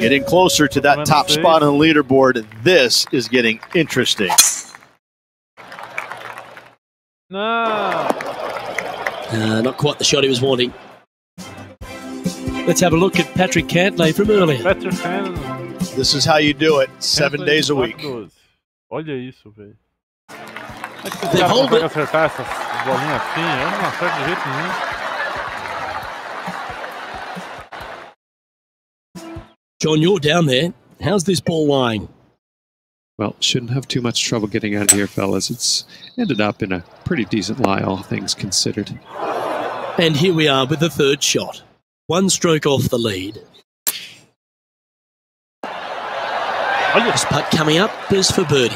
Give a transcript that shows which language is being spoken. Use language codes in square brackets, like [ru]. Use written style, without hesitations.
[en] Getting closer to that top spot on the leaderboard. This is getting interesting. No. Not quite the shot he was wanting. Let's have a look at Patrick Cantlay from earlier. This is how you do it, 7 days a week. [pt] Olha isso, velho. Esse cara consegue acertar essas bolinhas assim, eu não acerto de jeito nenhum. [en] John, you're down there. How's this ball lying? Well, shouldn't have too much trouble getting out of here, fellas. It's ended up in a pretty decent lie, all things considered. And here we are with the third shot. 1 stroke off the lead. This putt coming up is for birdie.